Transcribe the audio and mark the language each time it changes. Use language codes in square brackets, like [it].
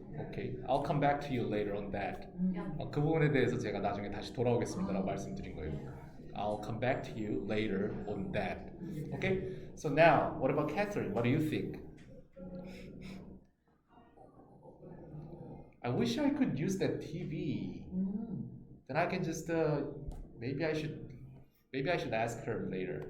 [en] Okay, I'll come back to you later on that. [ko] 그 부분에 대해서 제가 나중에 다시 돌아오겠습니다라고 말씀드린 거예요. [en] I'll come back to you later on that. Okay? So now, what about Catherine? What do you think? I wish I could use that TV. Then I can just maybe I should ask her later.